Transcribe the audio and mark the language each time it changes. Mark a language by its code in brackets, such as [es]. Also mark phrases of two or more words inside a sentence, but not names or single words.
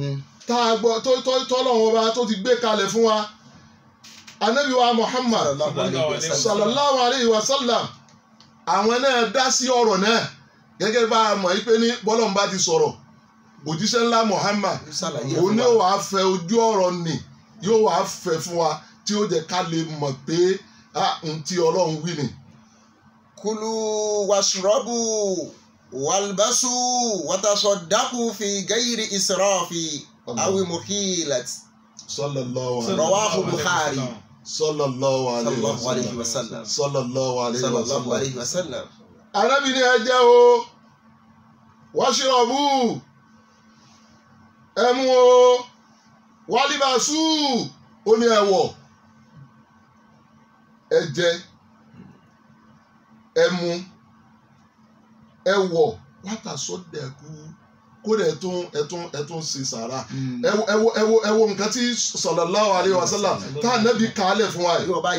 [yo] tá a gbọ́ tọ́lọ́run ọba tó ti gbé kalẹ̀ fún wa Ànábì wa Muhammad [ar] صلى الله عليه وسلم [yo] àwọn náà dá sí ọ̀rọ̀ náà gẹ́gẹ́ bá a mọ̀ pé ní bọ́lọ́run bá ti sọ̀rọ̀ òjíṣẹ́ ńlá Muhammad òun ni ó wàá fẹ́ ojú ọ̀rọ̀ nì yóò wàá fẹ́ fún wa tí ó jẹ́ ká lè mọ̀ pé n tí Ọlọ́run wí ni. [ar] كلوا واشربوا والبسوا وتصدقوا في غير إسراف أو مخيلة. صلى الله عليه رواه البخاري. صلى الله عليه وسلم. صلى الله عليه وسلم. [yo] Ànábì ní ẹ jẹ o washrabu ẹ mu o walibasu ó ní ẹ wọ̀ ẹ jẹ ẹ mu ẹ wọ̀ watasaddaqu kó dẹ̀ ẹ̀tún ṣe sàrà ẹ wo nǹkan tí [ar] صلى الله عليه وسلم [yo] tá Ànábì kàálẹ̀ fún wa yìí.